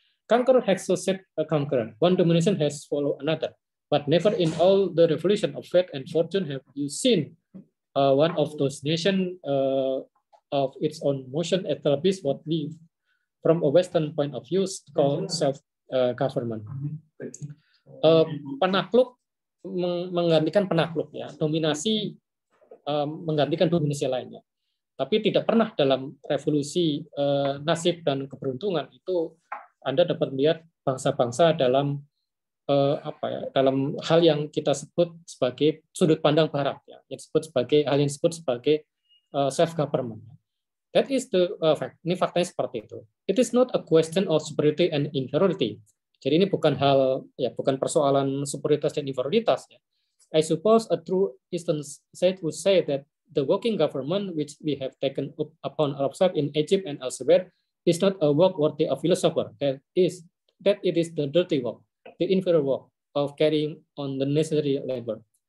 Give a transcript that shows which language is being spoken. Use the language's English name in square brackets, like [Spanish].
[English] Conqueror has succeeded a conqueror, one domination has followed another, but never in all the revolution of fate and fortune have you seen one of those nations of its own motion established what we from a Western point of view called self-government. [Indonesian] Penakluk menggantikan penakluk ya, dominasi menggantikan dominasi lainnya. Tapi tidak pernah dalam revolusi nasib dan keberuntungan itu Anda dapat melihat bangsa-bangsa dalam dalam hal yang kita sebut sebagai sudut pandang Barat ya, yang disebut sebagai hal yang disebut sebagai self-government. [English] That is the fact. [Indonesian] Ini faktanya seperti itu. [English] It is not a question of superiority and inferiority. [Indonesian] Jadi ini bukan hal ya, bukan persoalan superioritas dan inferioritas ya. [English] I suppose a true Eastern state would say that the working government which we have taken upon ourselves in Egypt and elsewhere is not a work worthy of philosopher. That it is the dirty work, the inferior work of carrying on the necessary labor.